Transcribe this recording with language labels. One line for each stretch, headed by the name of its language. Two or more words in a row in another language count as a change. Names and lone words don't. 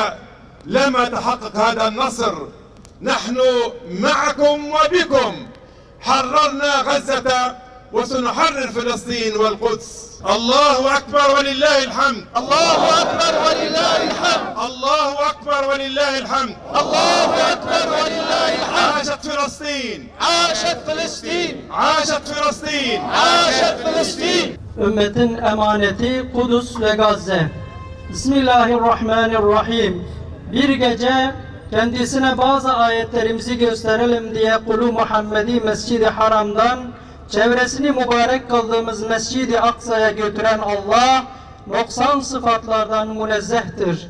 Arabic: لما تحقق هذا النصر نحن معكم وبكم حررنا غزة وسنحرر فلسطين والقدس الله أكبر ولله الحمد الله أكبر ولله الحمد الله أكبر ولله الحمد الله أكبر ولله الحمد عاشت فلسطين عاشت فلسطين عاشت فلسطين عاشت فلسطين
Turkish: Ümmetin emaneti Kudüs ve Gazze. Bismillahirrahmanirrahim. Bir gece kendisine bazı ayetlerimizi gösterelim diye Kulu Muhammedi Mescid-i Haram'dan çevresini mübarek kıldığımız Mescid-i Aksa'ya götüren Allah, noksan sıfatlardan münezzehtir.